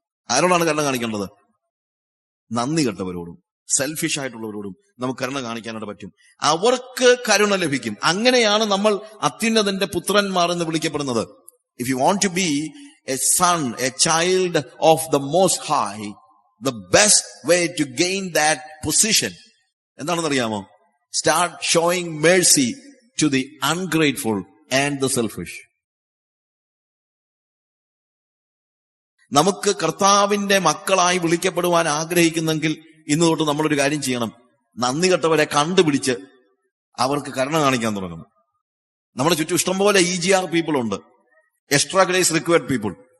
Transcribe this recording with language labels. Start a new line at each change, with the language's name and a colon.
Malayalam: ആരോടാണ് കരുണ കാണിക്കേണ്ടത്? നന്ദി കെട്ടവരോടും സെൽഫിഷ് ആയിട്ടുള്ളവരോടും നമുക്ക് കരുണ കാണിക്കാനായിട്ട് പറ്റും. അവർക്ക് കരുണ ലഭിക്കും. അങ്ങനെയാണ് നമ്മൾ അത്യുന്നതന്റെ പുത്രന്മാർ എന്ന് വിളിക്കപ്പെടുന്നത്.
English: If you want to be a son, a child of the Most High, the best way to gain that position
Malayalam: എന്താണെന്നറിയാമോ?
English: Start showing mercy to the ungrateful and the selfish.
Malayalam: നമുക്ക് കർത്താവിന്റെ മക്കളായി വിളിക്കപ്പെടുവാൻ ആഗ്രഹിക്കുന്നെങ്കിൽ ഇന്ന് തൊട്ട് നമ്മളൊരു കാര്യം ചെയ്യണം. നന്ദി കെട്ടവരെ കണ്ടുപിടിച്ച് അവർക്ക് കരുണ കാണിക്കാൻ തുടങ്ങണം. നമ്മുടെ ചുറ്റും ഇഷ്ടംപോലെ EGR പീപ്പിൾ ഉണ്ട്, എക്സ്ട്രാ ഗ്രേസ് റിക്വയർഡ് പീപ്പിൾ.